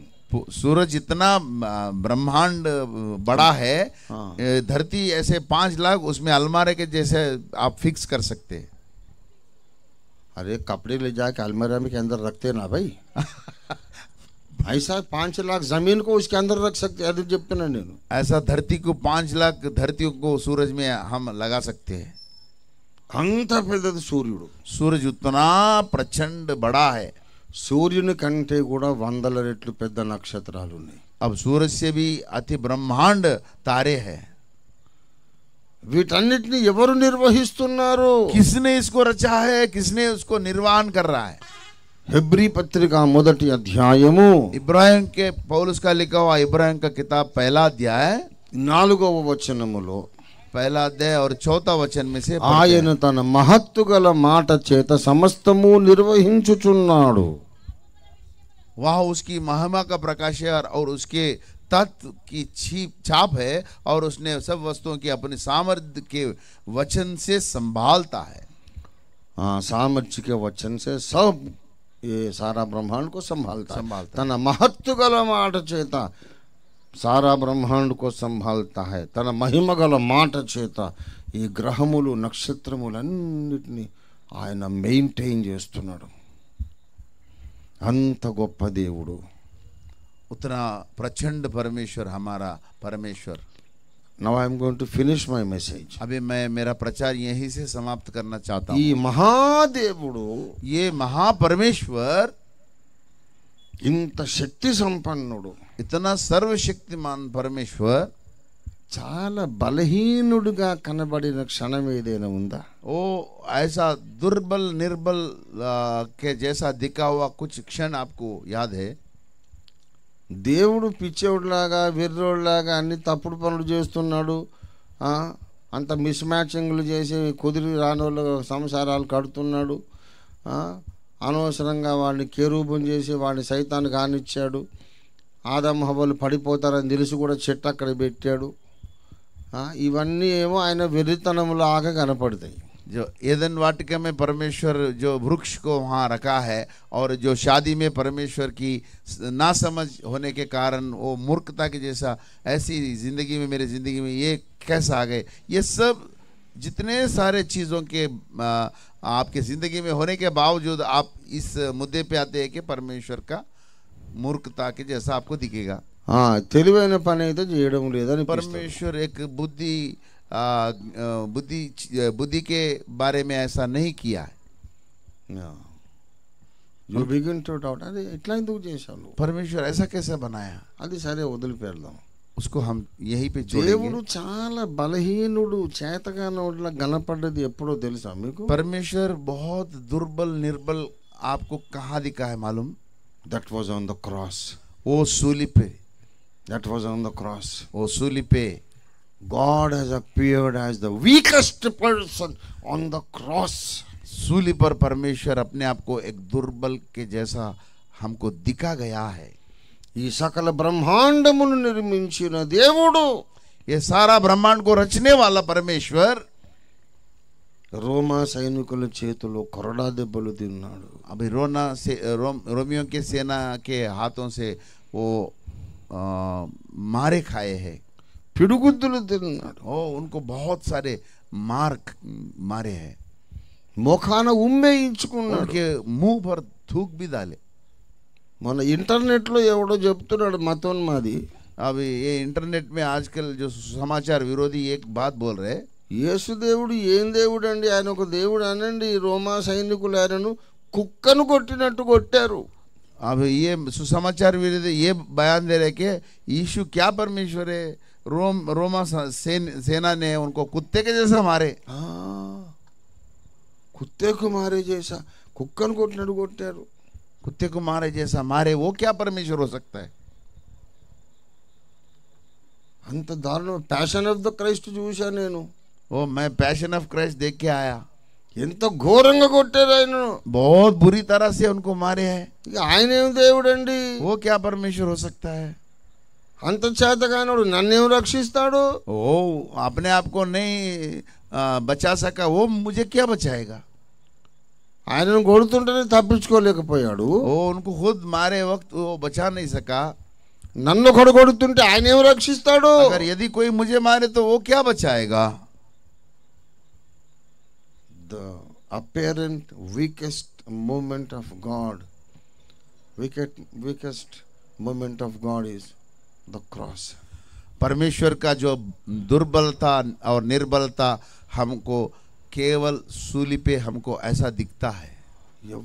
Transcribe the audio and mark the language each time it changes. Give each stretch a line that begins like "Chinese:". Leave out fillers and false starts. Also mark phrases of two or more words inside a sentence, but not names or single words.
Hindi: सूरज इतना ब्रह्मांड बड़ा है, धरती ऐसे 5 लाख उसमें अलमारे के जैसे आप फिक्स कर सकते हैं। अरे कपड़े ले जाके अलमारा में के अंदर रखते ना भाई ऐसा 5 लाख जमीन को उसके अंदर रख सकते हैं। जब नहीं ऐसा धरती को 5 लाख धरतियों को सूरज में हम लगा सकते हैं।
Telugu: अंत పెద్దది సూర్యుడు.
Hindi: सूरज उतना प्रचंड बड़ा है,
Telugu: సూర్యుని కంటే కూడా 100 రెట్లు పెద్ద నక్షత్రాలు ఉన్నాయి.
Hindi: अब सूरज से भी अति ब्रह्मांड तारे हैं।
Telugu: వీటన్నిటిని ఎవరు నిర్వహిస్తున్నారు?
Hindi: किसने इसको रचा है, किसने उसको निर्वाहन कर रहा है?
Telugu: హెబ్రీ పత్రిక మొదటి అధ్యాయము
Hindi: इब्राहिम के पौलुस का लिखा हुआ इब्राहिम का किताब पहला अध्याय
Telugu: 4వ వచనములో
Hindi: पहला अध्याय और चौथा वचन में से पढ़ते हैं।
Telugu: ఆయన తన మహత్తు గల మాట చేత సమస్తము నిర్వహించుచున్నాడు।
Hindi: वह उसकी महिमा का प्रकाश है और उसके तत्व की छाप है और उसने सब वस्तुओं की अपने सामर्थ्य के वचन से संभालता है। सामर्थ्य के वचन से सब ये सारा ब्रह्मांड को संभालता है।
Telugu: తన మహత్వ గల మాట చేత
Hindi: सारा ब्रह्मांड को संभालता है।
Telugu: తన మహిమ గల మాట చేత ఈ గ్రహములు నక్షత్రములన్నిటిని ఆయన మెయింటైన్ చేస్తున్నాడు। అంత గొప్ప దేవుడు।
Hindi: उतना प्रचंड परमेश्वर हमारा परमेश्वर।
English: Now I am going to finish my message.
Hindi: अभी मैं मेरा प्रचार यहीं से समाप्त करना चाहता
Telugu: ఈ
Hindi: हूँ।
Telugu: మహాదేవుడు
Hindi: ये महापरमेश्वर
Telugu: ఇంత శక్తి సంపన్నుడు,
Hindi: इतना सर्वशक्तिमान परमेश्वर
Telugu: చాలా బలహీనుడిగా కనబడిన క్షణం ఏదైనా ఉందా?
Hindi: वो ऐसा दुर्बल निर्बल के जैसा दिखा हुआ कुछ क्षण आपको याद है?
Telugu: దేవుడు పిచ్చోడిలాగా వెర్రోడిలాగా అన్ని తప్పుడు పనులు చేస్తున్నాడు, అంత
English: miss matchings
Telugu: చేసి కుదిరి రానోళ్ళ సంసారాలు కడుతున్నాడు, అనవసరంగా వాడిని కేరూబం చేసి వాడిని సైతాన్ని కానిచ్చాడు, ఆదం హవ్వలు పడిపోతారని తెలిసి కూడా చెట్టు అక్కడ పెట్టాడు, ఇవన్నీ ఏమో ఆయన వెర్రితనంలాగా కనపడతాయి।
Hindi: जो एदन वाटिका में परमेश्वर जो वृक्ष को वहाँ रखा है और जो शादी में परमेश्वर की ना समझ होने के कारण वो मूर्खता के जैसा ऐसी ज़िंदगी में मेरे ज़िंदगी में ये कैसा आ गए, ये सब जितने सारे चीज़ों के आपके ज़िंदगी में होने के बावजूद आप इस मुद्दे पे आते हैं कि परमेश्वर का मूर्खता के जैसा आपको दिखेगा।
Telugu: తెలివైన పని అయితే చేయడం లేదని
Hindi: परमेश्वर एक बुद्धि के बारे में ऐसा नहीं किया है।
English: You begin to doubt,
Hindi: अरे इतना
Telugu: ఎందుకు చేశాను,
Hindi: परमेश्वर ऐसा कैसे बनाया,
Telugu: అది సరే వదిలిపెడదాం,
Hindi: उसको हम यहीं पे छोड़ेंगे।
Telugu: దేవుడు చాలా బలహీనుడు చేతగానోడిలా కనపడ్డది ఎప్పుడో తెలుసా మీకు?
Hindi: परमेश्वर बहुत दुर्बल निर्बल आपको कहाँ दिखा है मालूम?
English: That was on the cross.
Hindi: वो सूली पे,
English: That was on the cross.
Hindi: वो सूली पे
English: God has appeared as the weakest person on the cross.
Hindi: सूली पर परमेश्वर अपने आप को एक दुर्बल के जैसा हमको दिखा गया है।
Telugu: ఈ సకల బ్రహ్మాండమును నిర్మించిన దేవుడు,
Hindi: ये सारा ब्रह्मांड को रचने वाला परमेश्वर
Telugu: రోమా సైనికుల చేతిలో కొరడా దెబ్బలు తిన్నాడు।
Hindi: अभी रोमियो के सेना के हाथों से वो मारे खाए हैं,
Telugu: పిడుగుద్దులు తిన్నాడు,
Hindi: उनको बहुत सारे मारे हैं,
Telugu: ముఖాన ఉమ్మేయించుకున్నాడు,
Hindi: उनके मुंह पर थूक भी डाले।
Telugu: మన ఇంటర్నెట్లో ఎవడో చెప్తున్నాడు మతోన్మాది,
Hindi: अभी ये इंटरनेट में आजकल जो समाचार विरोधी एक बात बोल रहे,
Telugu: యేసు దేవుడు ఏం దేవుడు అండి, ఆయన ఒక దేవుడు అనండి, रोमा సైనికులు ఆయనను కుక్కను కొట్టినట్టు కొట్టారు।
Hindi: अब ये सुसमाचार विरोधी ये बयान दे रहे कि यीशु क्या परमेश्वर है, रोमा सेना ने उनको कुत्ते के जैसा मारे। कुत्ते कुमारे जैसा
Telugu: కుక్కను కొట్టినట్టు కొట్టారు,
Hindi: कुत्ते को मारे जैसा मारे, वो क्या परमेश्वर हो सकता है?
Telugu: అంత దారుణం। ప్యాషన్ ఆఫ్ ద క్రైస్ట్ చూసా నేను,
Hindi: वो मैं पैशन ऑफ क्राइस्ट देख के आया,
Telugu: ఎంత ఘోరంగా కొట్టారు ఆయనను,
Hindi: बहुत बुरी तरह से उनको मारे हैं।
Telugu: ఇక ఆయన ఏం దేవుడండి,
Hindi: वो क्या परमेश्वर हो सकता है?
Telugu: అంత చేతగానోడు నన్నేం రక్షిస్తాడు,
Hindi: वो अपने आप को नहीं बचा सका, वो मुझे क्या बचाएगा?
Telugu: ఆయనను కొడుతుంటేనే తప్పించుకోలేకపోయాడు,
Hindi: वो उनको खुद मारे वक्त वो बचा नहीं सका,
Telugu: నన్ను ఒకడు కొడుతుంటే ఆయన ఏం రక్షిస్తాడు?
Hindi: अगर यदि कोई मुझे मारे तो वो क्या बचाएगा?
English: The apparent weakest moment of God, weakest moment of God is the cross.
Hindi: परमेश्वर का जो दुर्बलता और निर्बलता हमको केवल सूली पे हमको ऐसा दिखता है।